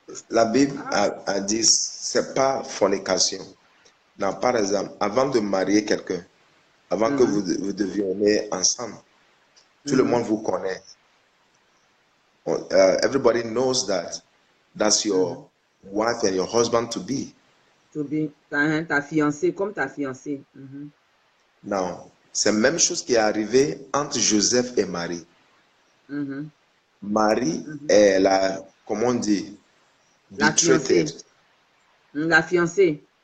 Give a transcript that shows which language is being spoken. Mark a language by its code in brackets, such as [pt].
[fr] La Bible a dit, c'est pas fornication. Non, par exemple, avant de marier quelqu'un, avant que vous deveniez ensemble, tout le monde vous connaît. [en] Everybody knows that that's your wife and your husband to be. To be, [fr] ta fiancée, comme ta fiancée. Non, c'est la même chose qui est arrivée entre Joseph et Marie. Marie est la, comment on dit, la fiancée. La fiancée.